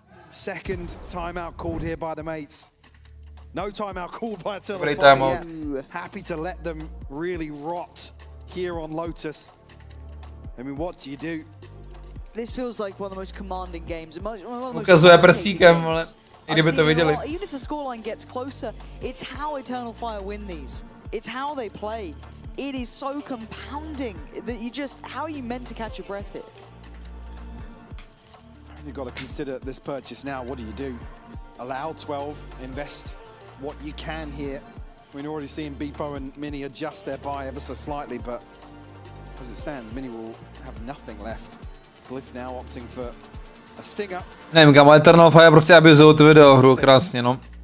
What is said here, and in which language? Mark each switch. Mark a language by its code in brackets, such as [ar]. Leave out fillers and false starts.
[en] Second timeout called here by the mates. No timeout called by Attila. Great timeout. Happy to let them really rot here on Lotus. I mean, what do you do? This feels like one of the most commanding games. [cs] Ukazuje prstíkem, ale i kdyby to viděli. [en] Even if the scoreline gets closer, it's how Eternal Fire win these. It's how they play. It is so compounding that you just, how are you meant to catch your breath here? You've got to consider this purchase now. What do? Allow 12, invest what you can here. We're already seeing Beepo and Minny adjust their buy ever so slightly, but as it stands, Minny will have nothing left. Glyph now opting for a stinger. [cs] Nevím, kámo, Eternal Fire prostě abuzují tu videohru krásně, no.